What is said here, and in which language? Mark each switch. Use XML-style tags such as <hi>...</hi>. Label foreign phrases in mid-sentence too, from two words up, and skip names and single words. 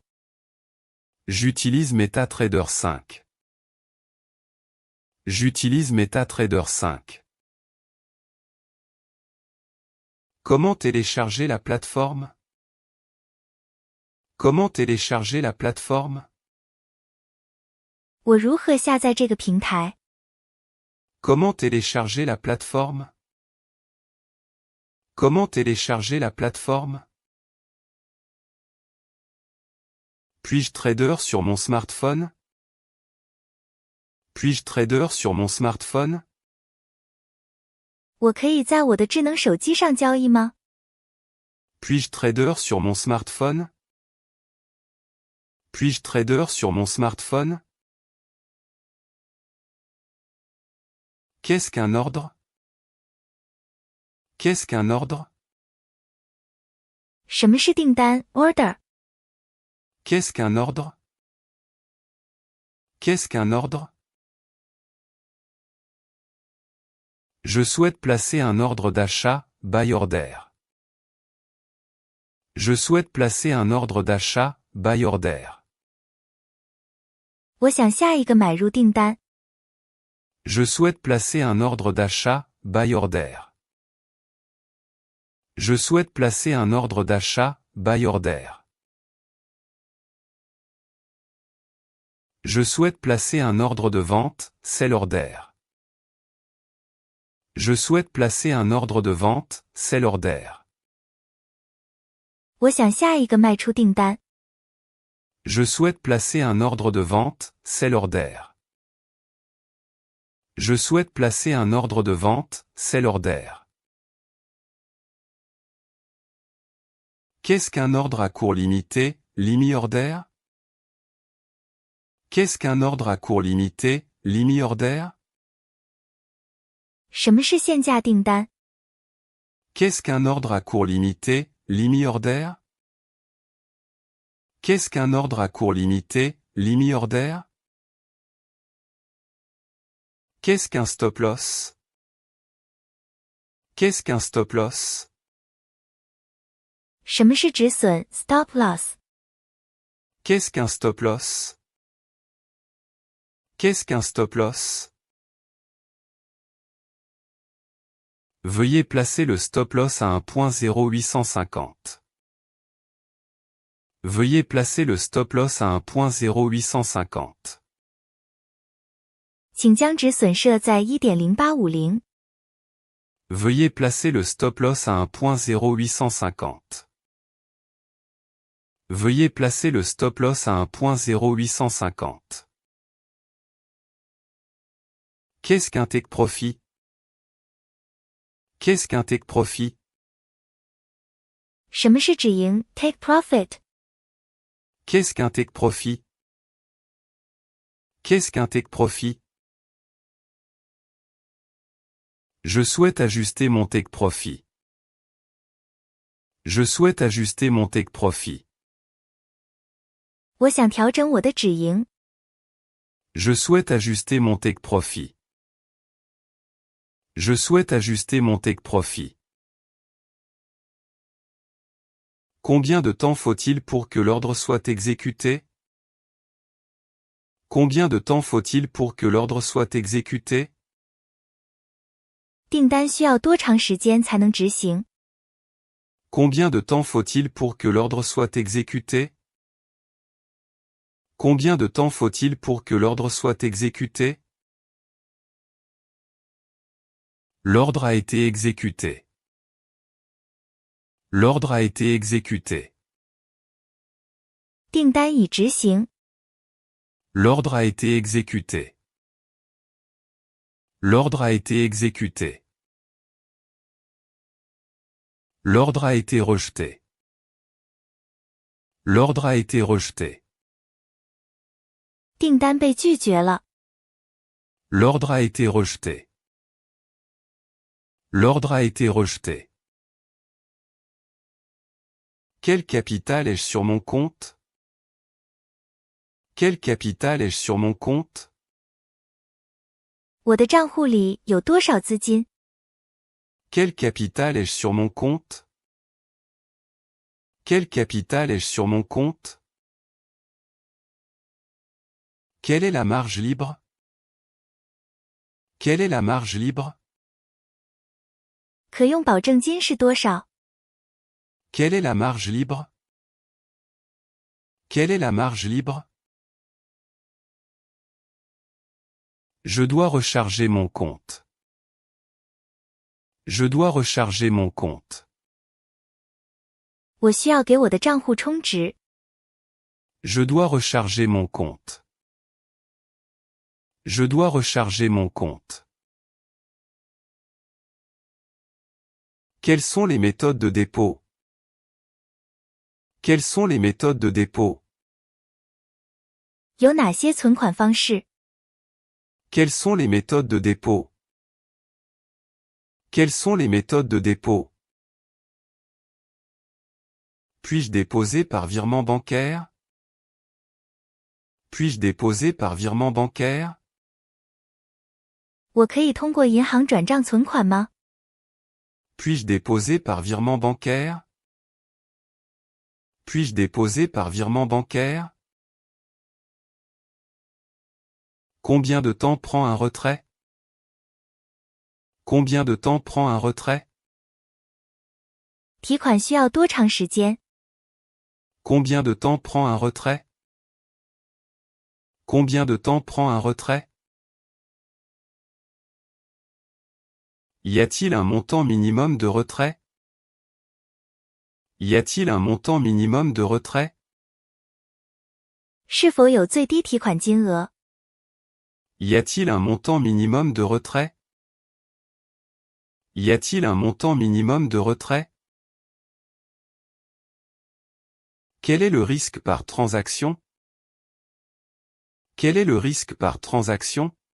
<fr>J'utilise MetaTrader 5. J'utilise MetaTrader 5. Comment télécharger la plateforme? Comment télécharger la plateforme?</fr> <zh>我如何下载这个平台？</zh> <fr>Comment télécharger la plateforme? Comment télécharger la plateforme? Puis-je trader sur mon smartphone? Puis-je trader sur mon smartphone?</fr> <zh>我可以在我的智能手机上交易吗？</zh> <fr>Puis-je trader sur mon smartphone? Puis-je trader sur mon smartphone? Qu'est-ce qu'un ordre? Qu'est-ce qu'un ordre?</fr> <zh>什么是订单 order？</zh> <fr>Qu'est-ce qu'un ordre? Qu'est-ce qu'un ordre? Je souhaite placer un ordre d'achat,</fr> <en>buy order.</en> <fr>Je souhaite placer un ordre d'achat,</fr> <en>buy order.</en> <zh>我想下一个买入订单。</zh> <fr>Je souhaite placer un ordre d'achat,</fr> <en>buy order.</en> <fr>Je souhaite placer un ordre d'achat,</fr> <en>buy order.</en> <fr>Je souhaite placer un ordre de vente,</fr> <en>sell order.</en> <fr>Je souhaite placer un ordre de vente,</fr> <en>sell order.</en> <zh>我想下一个卖出订单。</zh> <fr>Je souhaite placer un ordre de vente,</fr> <en>sell order.</en> <fr>Je souhaite placer un ordre de vente,</fr> <en>sell order.</en> <fr>Qu'est-ce qu'un ordre à cours limité,</fr> <en>limit order?</en> <fr>Qu'est-ce qu'un ordre à cours limité,</fr> <en>limit order?</en> <zh>什么是限价订单？</zh> <fr>Qu'est-ce qu'un ordre à cours limité,</fr> <en>limit order?</en> <fr>Qu'est-ce qu'un ordre à cours limité,</fr> <en>limit order?</en> <fr>Qu'est-ce qu'un</fr> <en>stop loss?</en> <fr>Qu'est-ce qu'un</fr> <en>stop loss?</en> <zh>什么是止损</zh> <en>stop loss？</en> <fr>Qu'est-ce qu'un</fr> <en>stop loss?</en> <fr>Qu'est-ce qu'un</fr> <en>stop loss?</en> <fr>Veuillez placer le</fr> <en>stop loss</en> <fr>à 1.0850. Veuillez placer le stop-loss à 1.0850.</fr> <zh>请将止损设在 1.0850。</zh> <fr>Veuillez placer le stop-loss à 1.0850. Veuillez placer le stop-loss à 1.0850. Qu'est-ce qu'un</fr> <en>take profit?</en> <fr>Qu'est-ce qu'un</fr> <en>take profit?</en> <zh>什么是止盈</zh> <en>take profit？</en> <fr>Qu'est-ce qu'un</fr> <en>take profit?</en> <fr>Qu'est-ce qu'un</fr> <en>take profit?</en> <fr>Je souhaite ajuster mon</fr> <en>take profit.</en> <fr>Je souhaite ajuster mon</fr> <en>take profit.</en> <zh>我想调整我的止盈。</zh> <fr>Je souhaite ajuster mon</fr> <en>take profit.</en> <fr>Je souhaite ajuster mon</fr> <en>take profit.</en> <fr>Combien de temps faut-il pour que l'ordre soit exécuté? Combien de temps faut-il pour que l'ordre soit exécuté?</fr> <zh>订单需要多长时间才能执行？</zh> <fr>Combien de temps faut-il pour que l'ordre soit exécuté? Combien de temps faut-il pour que l'ordre soit exécuté? L'ordre a été exécuté. L'ordre a été exécuté.</fr> <zh>订单已执行。</zh> <fr>L'ordre a été exécuté. L'ordre a été exécuté. L'ordre a été rejeté. L'ordre a été rejeté.</fr> <zh>订单被拒绝了。</zh> <fr>L'ordre a été rejeté. L'ordre a été rejeté. Quel capital ai-je sur mon compte? Quel capital ai-je sur mon compte?</fr> <zh>我的账户里有多少资金？</zh> <fr>Quel capital ai-je sur mon compte? Quel capital ai-je sur mon compte? Quelle est la marge libre? Quelle est la marge libre?</fr> <zh>可用保证金是多少？</zh> <fr>Quelle est la marge libre? Quelle est la marge libre? Je dois recharger mon compte. Je dois recharger mon compte.</fr> <zh>我需要给我的账户充值。</zh> <fr>Je dois recharger mon compte. Je dois recharger mon compte. Quelles sont les méthodes de dépôt? Quelles sont les méthodes de dépôt?</fr> <zh>有哪些存款方式？</zh> <fr>Quelles sont les méthodes de dépôt? Quelles sont les méthodes de dépôt? Puis-je déposer par virement bancaire? Puis-je déposer par virement bancaire?</fr> <zh>我可以通过银行转账存款吗？</zh> <fr>Puis-je déposer par virement bancaire? Puis-je déposer par virement bancaire? Combien de temps prend un retrait? Combien de temps prend un retrait?</fr> <zh>提款需要多长时间？</zh> <fr>Combien de temps prend un retrait? Combien de temps prend un retrait? Y a-t-il un montant minimum de retrait? Y a-t-il un montant minimum de retrait?</fr> <zh>是否有最低提款金额？</zh> <fr>Y a-t-il un montant minimum de retrait? Y a-t-il un montant minimum de retrait? Quel est le risque par transaction? Quel est le risque par transaction?</fr>